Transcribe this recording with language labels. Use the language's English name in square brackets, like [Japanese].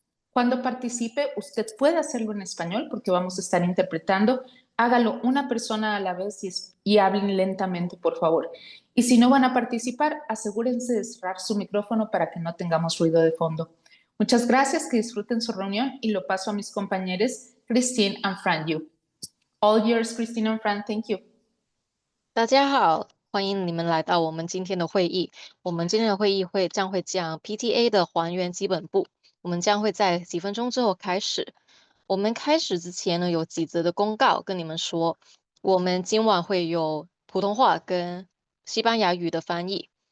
[Spanish] Cuando participe, usted puede hacerlo en español porque vamos a estar interpretando. Hágalo una persona a la vez y hablen lentamente, por favor. Y si no van a participar, asegúrense de cerrar su micrófono para que no tengamos ruido de fondo. Muchas gracias, que disfruten su reunión y lo paso a mis compañeros Christine and Fran Yu. [English] All yours, Christine and Fran, thank you. [Chinese] 大家好，欢迎你们来到我们今天的会议。我们今天的会议将会讲 PTA 的还原基本步。我们将会在几分钟之后开始。我们开始之前呢，有几则的公告跟你们说。我们今晚会有普通话跟西班牙语的翻译。